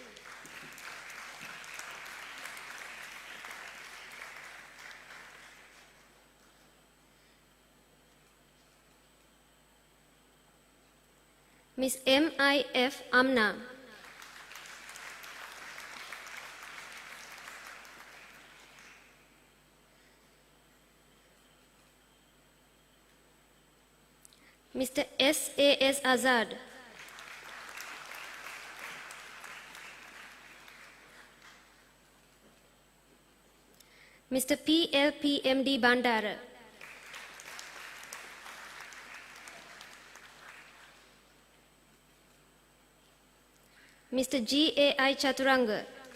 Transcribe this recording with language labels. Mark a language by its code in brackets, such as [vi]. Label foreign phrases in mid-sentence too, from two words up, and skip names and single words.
[en] Ms. M. I. F. Amna. Mr. S. A. S. Azad. Mr. P. L. P. M. D. Bandara. Mr. G. A. I. Chaturanga.